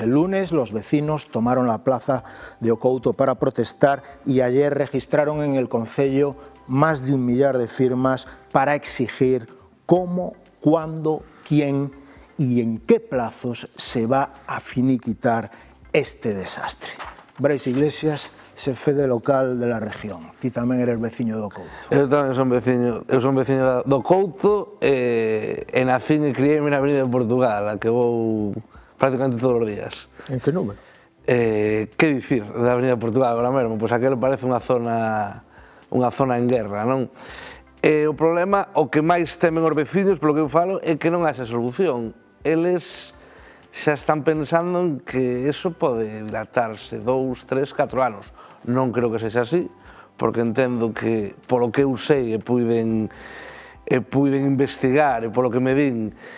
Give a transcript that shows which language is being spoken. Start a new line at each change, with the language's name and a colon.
Spanish: El lunes los vecinos tomaron la plaza de Ocouto para protestar y ayer registraron en el concello más de 1 millar de firmas para exigir cómo, cuándo, quién y en qué plazos se va a finiquitar este desastre.
Galician: Brais Iglesias, xefe de local de La Región. Ti tamén eres veciño do Couto. Eu tamén son veciño do Couto e nacín e criei na Avenida de Portugal, a que vou prácticamente todos os días. En que número? Que dicir da Avenida de Portugal agora mesmo? Pois aquilo parece unha zona en guerra, non? O problema, o que máis temen os veciños, polo que eu falo, é que non haxa solución. Eles xa están pensando en que eso pode dilatarse 2, 3, 4 anos. Non creo que sexa así, porque entendo que, polo que eu sei e puiden investigar e polo que me din,